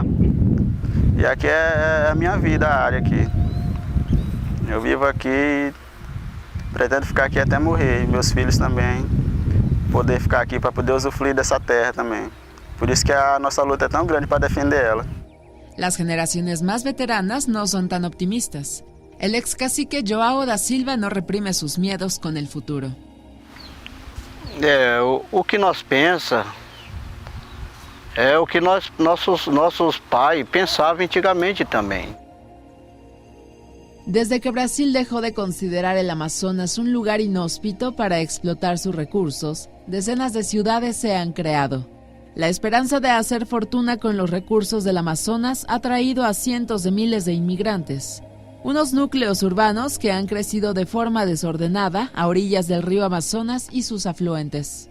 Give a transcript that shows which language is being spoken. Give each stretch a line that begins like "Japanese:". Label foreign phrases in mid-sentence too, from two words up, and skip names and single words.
Portuguese: E aqui é a minha vida, a área aqui. Eu vivo aqui e pretendo ficar aqui até morrer. E meus filhos também, poder ficar aqui para poder usufruir dessa terra também. Por isso que a nossa luta é tão grande para defender ela.
Spanish: Las generaciones más veteranas no son tan optimistas. El ex cacique João da Silva no reprime sus miedos con el futuro.
Portuguese: O que nós pensa é o que nossos pais pensavam antigamente também.
Spanish: Desde que Brasil dejó de considerar el Amazonas un lugar inhóspito para explotar sus recursos, decenas de ciudades se han creado. La esperanza de hacer fortuna con los recursos del Amazonas ha traído a cientos de miles de inmigrantes. Unos núcleos urbanos que han crecido de forma desordenada a orillas del río Amazonas y sus afluentes.